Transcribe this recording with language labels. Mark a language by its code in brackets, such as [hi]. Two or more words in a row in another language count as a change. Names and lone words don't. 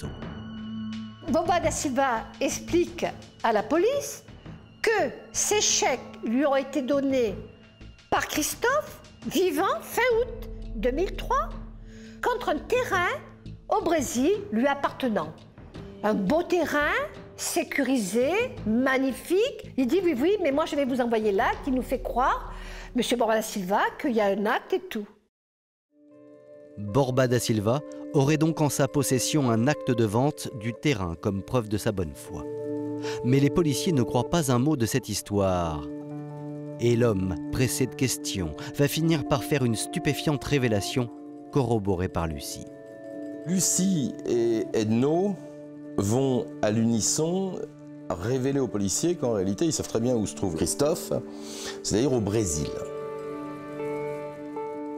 [fr] Borba da Silva explique à la police que ces chèques lui ont été donnés par Christophe, vivant fin août 2003, contre un terrain au Brésil lui appartenant. Un beau terrain, sécurisé, magnifique. Il dit oui, mais moi je vais vous envoyer l'acte, il nous fait croire, M. Borba da Silva, qu'il y a un acte et tout. Borba da Silva aurait donc en sa possession un acte de vente du terrain comme preuve de sa bonne foi. Mais les policiers ne croient pas un mot de cette histoire. Et l'homme, pressé de questions, va finir par faire une stupéfiante révélation corroborée par Lucie. Lucie et Edno vont à l'unisson révéler aux policiers qu'en réalité ils savent très bien où se trouve Christophe, c'est-à-dire au Brésil.